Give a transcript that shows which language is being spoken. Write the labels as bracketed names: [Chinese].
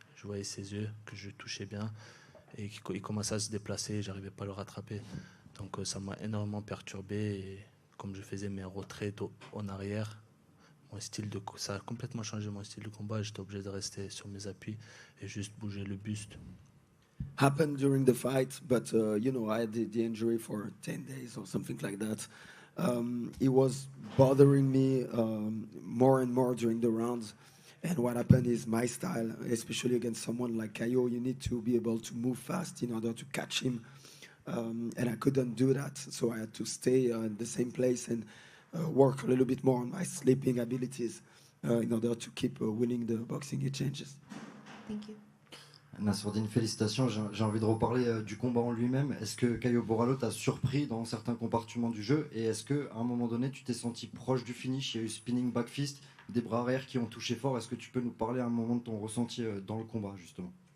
[French] Je voyais ses yeux, que je touchais bien. Et qu'il commençait à se déplacer. Je n'arrivais pas à le rattraper. Donc ça m'a énormément perturbé. Et comme je faisais mes retraits en arrière, ça a complètement changé mon style de combat. J'étais obligé de rester sur mes appuis et juste bouger le buste. [English] Happened during the fight, but you know, I had the injury for 10 days or something like that. It was bothering me more and more during the rounds. And what happened is my style, especially against someone like Caio, you need to be able to move fast in order to catch him. And I couldn't do that, so I had to stay in the same place and work a little bit more on my sleeping abilities in order to keep winning the boxing exchanges. Thank you. [French] Nassourdine, félicitations. J'ai envie de reparler du combat en lui-même. Est-ce que Caio Borralho t'a surpris dans certains compartiments du jeu? Et est-ce qu'à un moment donné, tu t'es senti proche du finish? Il y a eu spinning back fist, des bras arrière qui ont touché fort. Est-ce que tu peux nous parler à un moment de ton ressenti dans le combat, justement?